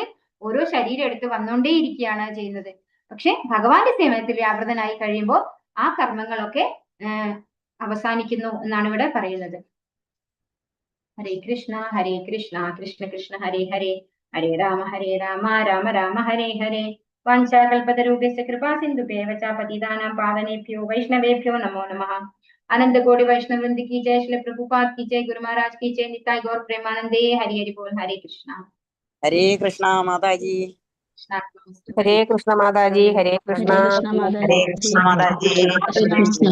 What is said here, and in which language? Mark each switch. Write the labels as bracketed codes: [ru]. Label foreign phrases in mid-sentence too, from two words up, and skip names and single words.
[ml] ഓരോ ശരീരം എടുത്ത് വന്നുകൊണ്ടേയിരിക്കുകയാണ് ചെയ്യുന്നത്. പക്ഷെ ഭഗവാന്റെ സേവനത്തിൽ വ്യാപൃതനായി കഴിയുമ്പോൾ ആ കർമ്മങ്ങളൊക്കെ അവസാനിക്കുന്നു എന്നാണ് ഇവിടെ പറയുന്നത്. [sa] ഹരേ കൃഷ്ണ കൃഷ്ണ കൃഷ്ണ ഹരേ ഹരേ, ഹരേ രാമ രാമ രാമ ഹരേ ഹരേ. വാഞ്ചാകൽപതരൂപേണ കൃപാ സിന്ധുഭ്യൈവ ച പതിതാനാം പാവനേഭ്യോ വൈഷ്ണവേഭ്യോ നമോ നമഃ. [hi] अनंत कोटि वैष्णव वृंद की जय, श्री प्रभुपाद की जय, गुरु महाराज की जय, निताई गौर प्रेमानंदे। हरि हरि बोल। हरे कृष्णा माता जी। हरे कृष्णा माता जी। हरे कृष्णा माता जी।